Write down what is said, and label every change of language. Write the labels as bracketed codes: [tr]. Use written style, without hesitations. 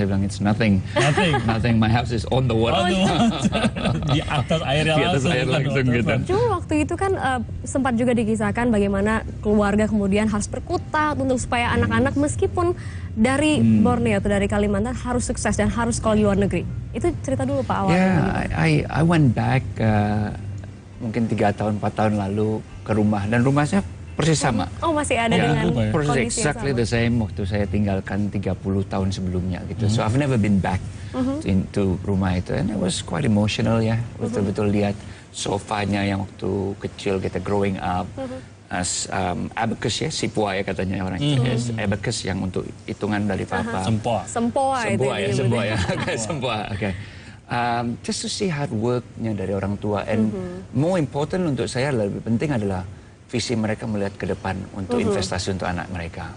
[en] Saya bilang, it's nothing. Nothing, my house is on the water. [id] Di atas air yang langsung gitu. Cuma waktu itu kan sempat juga dikisahkan bagaimana keluarga kemudian harus berkutat untuk supaya anak-anak meskipun dari Borneo atau dari Kalimantan harus sukses dan harus sekolah di luar negeri. Itu cerita dulu Pak awalnya. [en] Yeah, I went back [id] mungkin 3 tahun, 4 tahun lalu ke rumah. Dan rumahnya persis sama. Oh, masih ada dengan persis kondisi [en] exactly [id] yang sama. [en] the same [id] waktu saya tinggalkan 30 tahun sebelumnya gitu. [en] So I've never been back into [id] rumah itu, [en] and it was quite emotional ya. [id] Betul-betul lihat sofanya yang waktu kecil kita [en] growing up as abacus [id] ya, sipua ya katanya orang Inggris. Abacus yang untuk hitungan dari papa. Sempoa itu. Sempoa ya. Sempoa. Oke. [en] Just to see hard [id] worknya dari orang tua, [en] and more important [id] untuk saya lebih penting adalah visi mereka melihat ke depan untuk investasi untuk anak mereka.